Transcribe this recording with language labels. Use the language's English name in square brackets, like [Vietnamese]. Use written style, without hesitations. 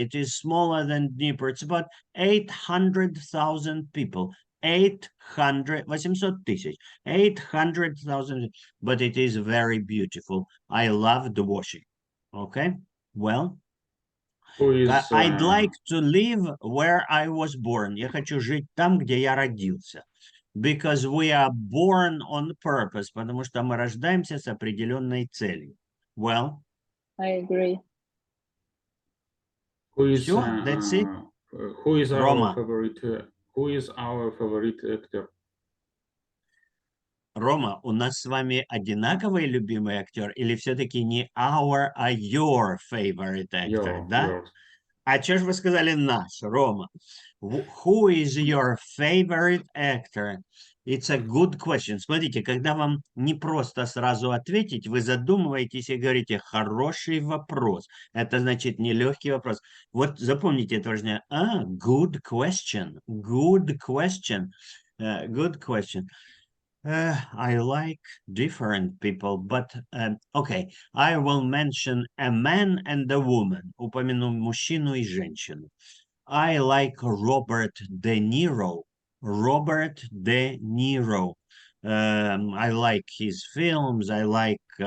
[English] It is smaller than Dnipro. It's about 800,000 people. 800,000, 800,000, but it is very beautiful. I love the Washington. Okay, well, I'd like to live where I was born. [Russian] Я хочу жить там, где я родился. [English] Because we are born on purpose, [Russian] потому что мы рождаемся с определенной целью. [English] Well, I agree. Sure, that's it. Who is our Roma. favorite? Who is our favorite actor? [Russian] Рома, у нас с вами одинаковый любимый актер или все-таки не our, а [English] your favorite actor, [Russian] да? [English] Yours. [Russian] А что же вы сказали наш, Рома? [English] Who is your favorite actor? It's a good question. [Russian] Смотрите, когда вам не просто сразу ответить, вы задумываетесь и говорите «хороший вопрос». Это значит нелегкий вопрос. Вот запомните это выражение. [English] Good question. Good question. Good question. I like different people, but okay, I will mention a man and a woman. [Russian] Упомяну мужчину и женщину. [English] I like Robert De Niro. Robert De Niro. I like his films. I like